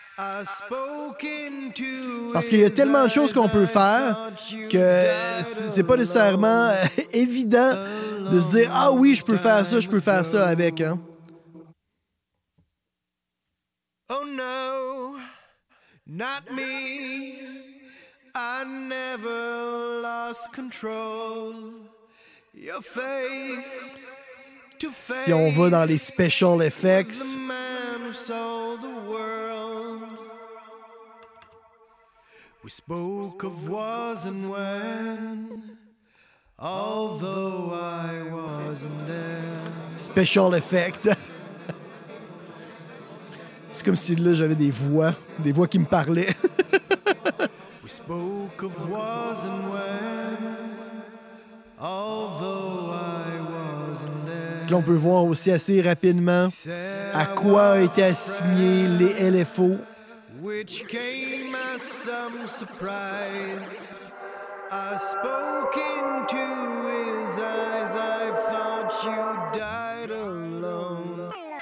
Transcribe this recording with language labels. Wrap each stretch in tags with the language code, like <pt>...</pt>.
<fr>Parce qu'il y a tellement de choses qu'on peut faire que c'est pas nécessairement évident de se dire « Ah oui, je peux faire ça avec. Hein?</fr> <en>» Oh no! Not me, I never lost control. Your face to face.</en> <fr>Si on va dans les special effects.</fr> <en>The man who sold the world. We spoke of was and when, although I wasn't there. Special effect.</en> <fr>C'est comme si là, j'avais des voix qui me parlaient.</fr> <en>We spoke of was and when, although I wasn't there.</en> <fr>Là, on peut voir aussi assez rapidement à quoi a été assigné les LFO.</fr> <en>Which came as some surprise. I spoke into his eyes. I thought you died alone.</en>